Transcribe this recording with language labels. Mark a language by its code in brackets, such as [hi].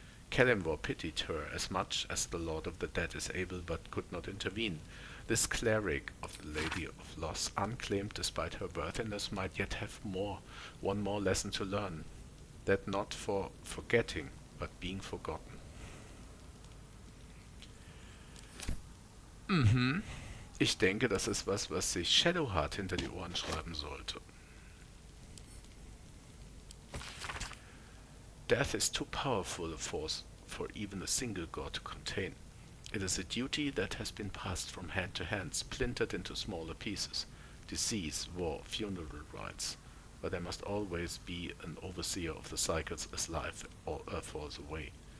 [en] Kalimdor pitied her as much as the Lord of the Dead is able, but could not intervene. This cleric of the Lady of Loss, unclaimed despite her worthiness, might yet have one more lesson to learn. That not for forgetting, but being forgotten. [de] Ich denke, das ist was sich Shadowheart hinter die Ohren schreiben sollte. [en] Death is too powerful a force for even a single god to contain. It is a duty that has been passed from hand to hand, splintered into smaller pieces. Disease, war, funeral rites. But there must always be an overseer of the cycles as life falls away.